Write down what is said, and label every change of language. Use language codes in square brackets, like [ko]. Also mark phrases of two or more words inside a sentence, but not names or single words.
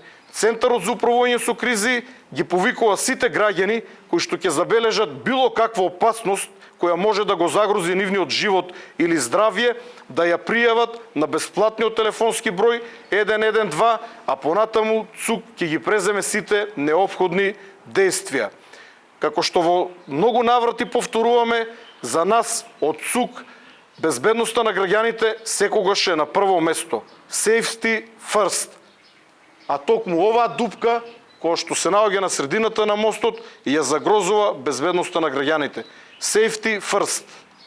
[mk] Центарот за управување со кризи ги повикува сите граѓани кои што ќе забележат било каква опасност која може да го загрози нивниот живот или здравје, да ја пријават на бесплатниот телефонски број 112, а понатаму ЦУК ќе ги преземе сите неопходни действија. Како што во многу наврати повторуваме, за нас од ЦУК безбедноста на граѓаните секогаш е на прво место. [en] Safety first. [mk] А токму оваа дупка, која што се наоѓа на средината на мостот, ја загрозува безбедноста на граѓаните. [en] Safety first.